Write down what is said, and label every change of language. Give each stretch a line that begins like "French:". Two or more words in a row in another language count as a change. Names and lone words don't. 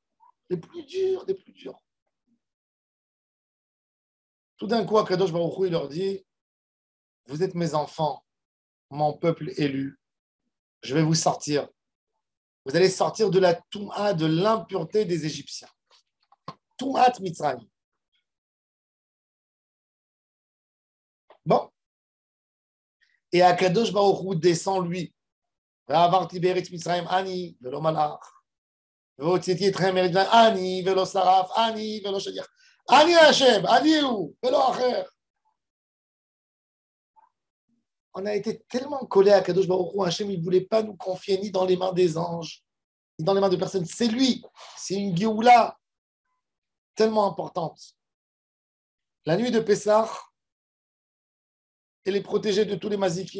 French: Tout d'un coup, Akadosh Baruch Hu, il leur dit, vous êtes mes enfants, mon peuple élu, je vais vous sortir. Vous allez sortir de la Touma, de l'impureté des Égyptiens.
Hebrew: טומאת מצרים. Bon.
French: Et Akadosh Baruch Hu descend lui.
Hebrew: אני, ולא מלאך. והוצאתי אתכם מארץ אני ולא שרף, אני ולא שליח. אני השם, אני הוא, ולא אחר.
French: On a été tellement collés à Kadosh Baruch Hu, Hachem, il ne voulait pas nous confier ni dans les mains des anges, ni dans les mains de personnes. C'est lui, c'est une Géoula tellement importante. La nuit de Pessah, elle est protégée de tous les mazikim.